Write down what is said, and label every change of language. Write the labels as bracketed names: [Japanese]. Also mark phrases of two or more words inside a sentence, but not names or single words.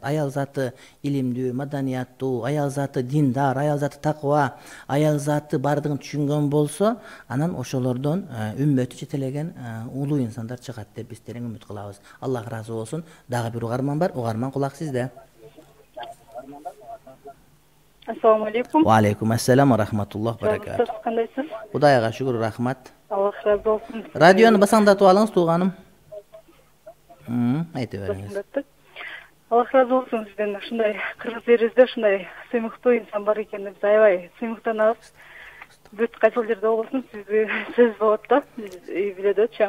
[Kyrgyz] Аял заты илимдүү, маданияттуу, аял заты диндар, аял заты такыба, аял заты бардыгын түшүнгөн болсо, анан ошолордон үммөтү жетелеген улуу инсандар чыгат деп биз терең үмүт кылабыз. Аллах ыраазы болсун. Дагы бир угарман бар. Угарман кулак сизде. [Arabic] السلام عليكم. وعليكم السلام ورحمة الله بركاته. [Kyrgyz] Кандайсыз? Кудайга шүгүр, рахмат. Аллах ыраазы болсун. Радиону басаңдатып алыңыз, тууганым. Айтып бериңиз. Аллах разы болсун сизден. Ушундай кыргыз элибизде ушундай сыймыктуу инсан бар экенин биз аябай сыймыктанабыз. Бүт кайсыл жерде болбосун сизди сөз болот да, биз үй бүлөдөчү.